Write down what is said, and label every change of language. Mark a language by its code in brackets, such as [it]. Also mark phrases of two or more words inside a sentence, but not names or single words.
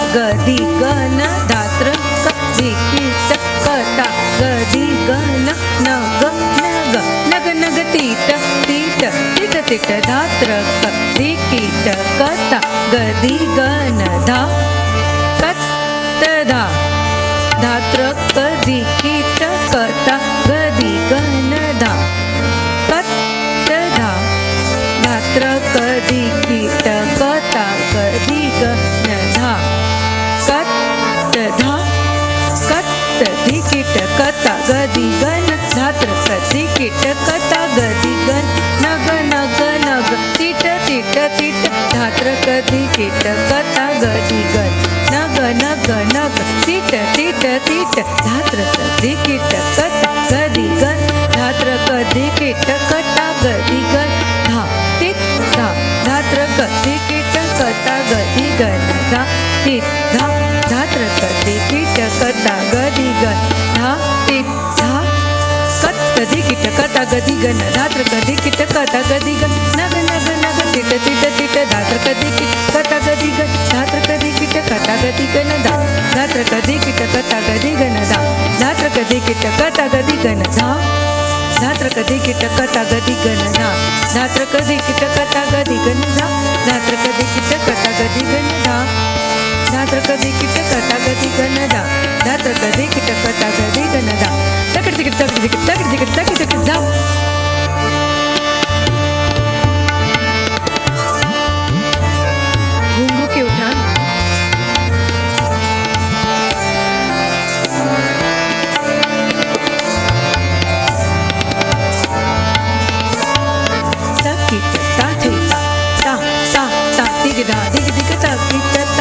[hi] गदी गन धात्र कदी कीट कता गदी गन नग नग नग नग तीट तीट तीट तीट धात्र कदी कीट कता गदी गन धा कत धा धात्र कदी कीट कता गदी गन धा कत धा धात्र कदी कीट कता गदी गन धा कत धा कत धी कीट कता गदी गन धात्र कदी कीट कता गदी गन नग नग नग तीट तीट तीट धात्र कदी कीट कता गदी गन नग नग नग तीट तीट तीट धात्र कदी कीट कता गदी गन धात्र कदी कीट कता गदी गन धा तीत धा धात्र कदी कीट कता गदी गन धा तीत धा धात्र कदी कीट कता गदी गन धा तीत धा कत कदी कीट कता गदी गन धात्र कदी कीट कता गदी गन नग नग नग तीट तीट तीट धात्र कदी कीट कता गदी गन धात्र कदी कीट कता गदी गन धा धात्र कदी कीट कता गदी गन धा धात्र कदी कीट कता गदी गन धा धात्र कदी कीट कता गदी गन धा धात्र कदी कीट कता गदी गन धा धात्र कदी कीट कता गदी गन धा धात्र कदी कीट कता गदी गन धा धात्र कदी कीट कता गदी गन धा तकड़ तकड़ तकड़ तकड़ तकड़ तकड़ तकड़ तकड़ धा घुंघू के उठान धा दिग दिग ता कीट ता